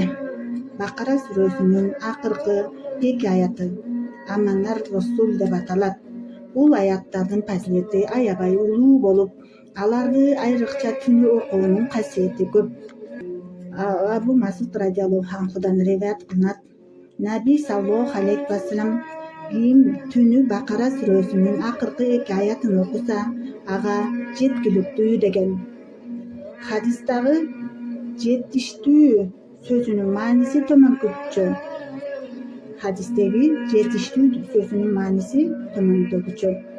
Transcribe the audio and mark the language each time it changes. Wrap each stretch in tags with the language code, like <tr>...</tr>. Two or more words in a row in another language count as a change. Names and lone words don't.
<ky>Бакара сүрөсүнүн акыркы 2 аяты Амана Расул деп аталат. Бул аяттардын фазилети аябай улуу болуп, аларды айрыкча түнү окуунун касиети көп. Абу Масуд</ky> <ar>رضي الله عنه</ar> <ky>риваят кылынат. Наби</ky> <ar>صلى الله عليه وسلم</ar> <ky>ким түнү Бакара сүрөсүнүн акыркы 2 аятын окуса, ага жеткиликтүү деген. Хадистагы жетиштүү сөзүнүн мааниси төмөнкүчө. Хадистеги жетиштүү сөзүнүн мааниси төмөндөгүчө.</ky>